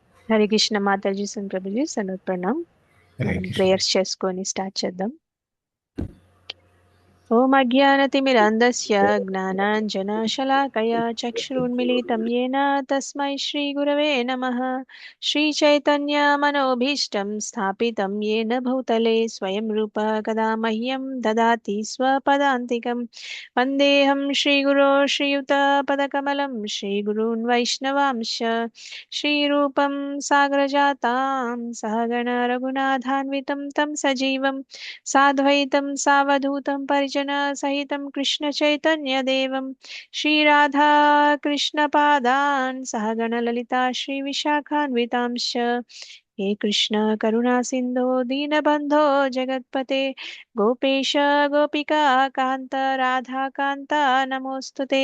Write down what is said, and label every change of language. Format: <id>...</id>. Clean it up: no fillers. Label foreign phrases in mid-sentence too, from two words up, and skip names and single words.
<te>హరే కృష్ణ మాతాజీ సన్ ప్రభుజీ సనత్ ప్రణామ్. హరే మనం కృష్ణ. ప్రేయర్స్ చేసుకొని స్టార్ట్ చేద్దాం.</te> <sa>ఓం అజ్ఞానతిమిరంధస్య జ్ఞానాంజనశలాకయా చక్షురున్మిళితం येन తస్మై శ్రీగురవే నమః. శ్రీచైతన్యమనోభీష్టం స్థాపితం येन భూతలే స్వయం రూప కదా మహ్యం దదాతి స్వపదాంతికం. వందేహం శ్రీగురో శ్రీయుతపదకమలం శ్రీగురూన్ వైష్ణవాంశ శ్రీరూపం సాగరజాతాం సహగణ రఘునాథాన్వితం తం సజీవం साद्वैतं सावधूतं परिजनसहितं कृष्णचैतन्यदेवं श्रीराधा कृष्णपादान् सहगणललिता श्रीविशाखान्वितांश्च। हे कृष्ण करुणा सिन्धो दीनबन्धो जगत्पते गोपेश गोपिका कान्त राधाकान्त नमोऽस्तु ते।</sa>